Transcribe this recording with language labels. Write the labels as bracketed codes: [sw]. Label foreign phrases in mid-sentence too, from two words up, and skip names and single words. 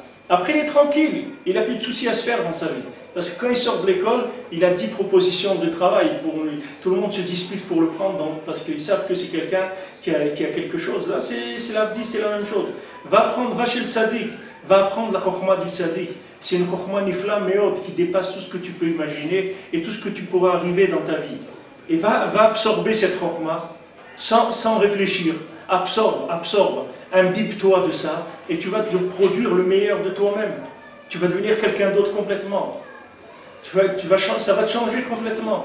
[fr] Après, il est tranquille. Il n'a plus de soucis à se faire dans sa vie. Parce que quand il sort de l'école, il a 10 propositions de travail pour lui. Tout le monde se dispute pour le prendre parce qu'ils savent que c'est quelqu'un qui a quelque chose. Là, c'est l'Avdi, c'est la même chose. Va chez le tzaddik. Va apprendre la chokhmah du tzaddik. C'est une [he] חכמה נפלאה מאד [fr] qui dépasse tout ce que tu peux imaginer et tout ce que tu pourras arriver dans ta vie. Et va absorber cette chokhmah sans réfléchir. Absorbe. Imbibe-toi de ça et tu vas te produire le meilleur de toi-même. Tu vas devenir quelqu'un d'autre complètement. Ça va te changer complètement.